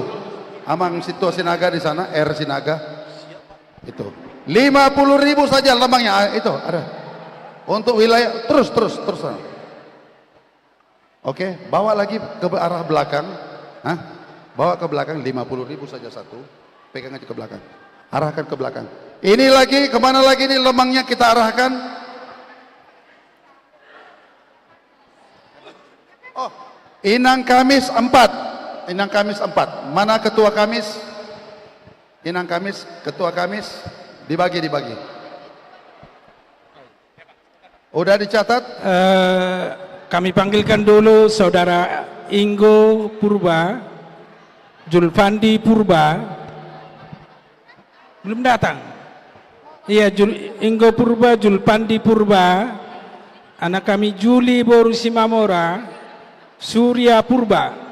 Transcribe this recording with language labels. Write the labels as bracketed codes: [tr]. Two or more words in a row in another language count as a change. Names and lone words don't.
[id] Amang Situa Sinaga di sana, R Sinaga. Itu. 50.000 saja lemangnya itu ada. Untuk wilayah terus. Oke, bawa lagi ke arah belakang. Hah? Bawa ke belakang 50.000 saja satu. Pegang aja ke belakang. Arahkan ke belakang. Ini lagi kemana lagi nih lemangnya kita arahkan? Oh, Inang Kamis 4. Inang Kamis 4. Mana ketua Kamis? Inang Kamis, ketua Kamis dibagi. Udah dicatat? Kami panggilkan dulu saudara Ingo Purba, Julfandi Purba. Belum datang. Iya, Ingo Purba, Julfandi Purba. Anak kami Juli Boru Simamora, Surya Purba.